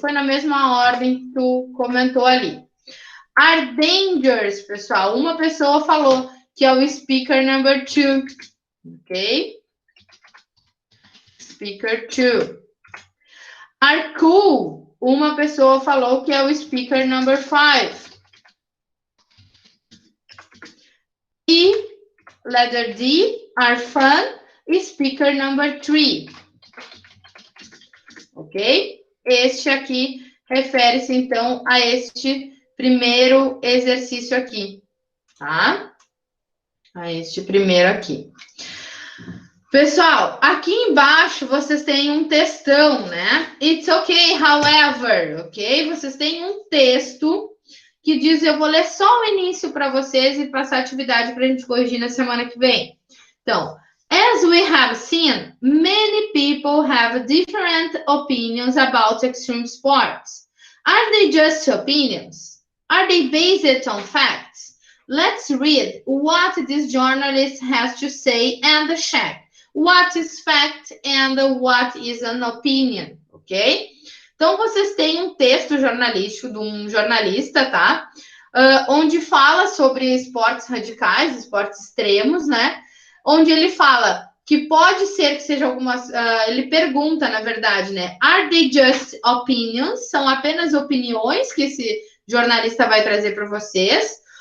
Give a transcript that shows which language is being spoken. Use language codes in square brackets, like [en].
[pt] Foi na mesma ordem que tu comentou ali. [en] Are dangerous, [pt] pessoal. Uma pessoa falou que é o [en] speaker number 2. [pt] Ok? [en] Speaker 2. Are cool. [pt] Uma pessoa falou que é o [en] speaker number 5. E letter D, are fun, speaker number 3. Ok? [pt] Este aqui refere-se, então, a este primeiro exercício aqui, tá? A este primeiro aqui. Pessoal, aqui embaixo vocês têm um textão, né? [en] It's okay, however, ok? [pt] Vocês têm um texto que diz, eu vou ler só o início para vocês e passar a atividade para a gente corrigir na semana que vem. [en] Então, as we have seen, many people have different opinions about extreme sports. Are they just opinions? Are they based on facts? Let's read what this journalist has to say and check what is fact and what is an opinion, ok? [pt] Então, vocês têm um texto jornalístico de um jornalista, tá? Onde fala sobre esportes radicais, esportes extremos, né? Onde ele fala que pode ser que seja algumas... ele pergunta, na verdade, né? [en] Are they just opinions? [pt] São apenas opiniões que esse jornalista vai trazer para vocês?